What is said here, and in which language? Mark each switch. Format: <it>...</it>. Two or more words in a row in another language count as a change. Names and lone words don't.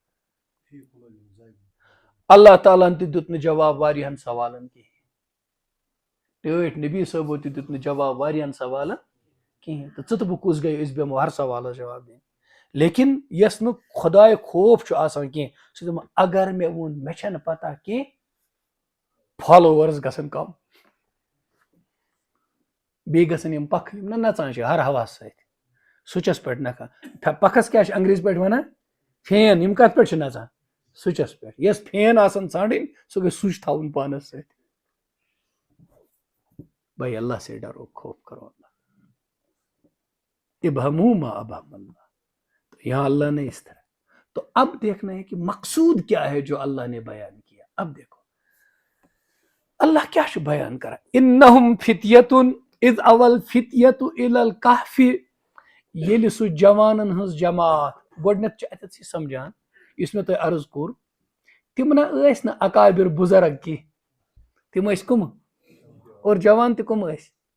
<ks>اللہ تعالیٰ ہن تہِ دیُت نہٕ جواب واریاہن سوالن کِہیٖنۍ ٹٲٹھۍ نبی صٲبو تہِ دیُت نہٕ جواب واریاہن سوالن کِہیٖنۍ تہٕ ژٕ تہٕ بہٕ کُس گٔے أسۍ بیٚہمو ہر سوالس جواب دِنہِ لیکن یس نہٕ خۄداے خوف چھُ آسان کینٛہہ سُہ دپان اگر مےٚ ووٚن مےٚ چھنہٕ پتہ کینٛہہ فالوورٕز گژھن کم بیٚیہِ گژھن یِم پکھ یِم نہ نژان چھِ ہر ہواہس سۭتۍ سُچس پٮ۪ٹھ نکھان پکھس کیٛاہ چھِ انگریٖزی پٲٹھۍ ونان فین یِم کتھ پٮ۪ٹھ چھِ نژان سُچس پٮ۪ٹھ یس فین آسان ژھانڈٕنۍ سُہ گژھِ سُچ تھاوُن پانس سۭتۍ</ks> <ur>بھائی اللہ سے ڈرو خوف کرو اللہ</ur> <ar>ابہموا ما ابہم اللہ</ar> <ur>تو یہاں اللہ نے اس طرح تو اب دیکھنا ہے کہ مقصود کیا ہے جو اللہ نے بیان کیا اب دیکھو اللہ</ur> <ks>کیا چھُ بیان کران</ks> <ar>انہم فتیتن اذ اول فتیت الی الکہف</ar> <ks>ییٚلہِ سُہ جوانن ہٕنٛز جماعت گۄڈٕنیتھ چھُ اتٮ۪تھ یہِ سمجھان یُس مےٚ تۄہہِ عرض کوٚر تِم نہ ٲسۍ نہٕ اکابر بُزرگ کینٛہہ تِم ٲسۍ کٕم اور جوان تہِ کٕم ٲسۍ</ks>